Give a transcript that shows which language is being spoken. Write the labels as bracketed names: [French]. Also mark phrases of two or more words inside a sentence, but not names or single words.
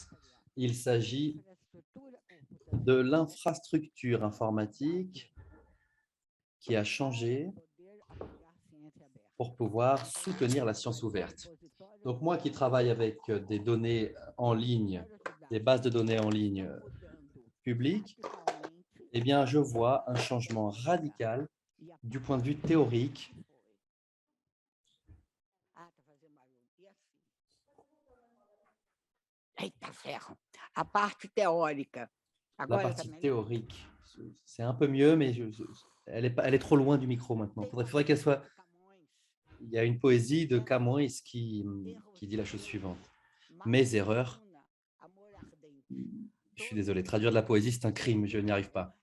[French] Il s'agit de l'infrastructure informatique qui a changé pour pouvoir soutenir la science ouverte. Donc, moi qui travaille avec des données en ligne, des bases de données en ligne publiques, eh bien, je vois un changement radical du point de vue théorique. [Portuguese] Eita ferro. A parte teórica. [French] La [Portuguese] Agora [French] partie [Portuguese] também. [French] théorique, c'est un peu mieux, mais elle est trop loin du micro maintenant. Il faudrait qu'elle soit… Il y a une poésie de Camões qui dit la chose suivante. Mes erreurs, je suis désolé, traduire de la poésie, c'est un crime, je n'y arrive pas.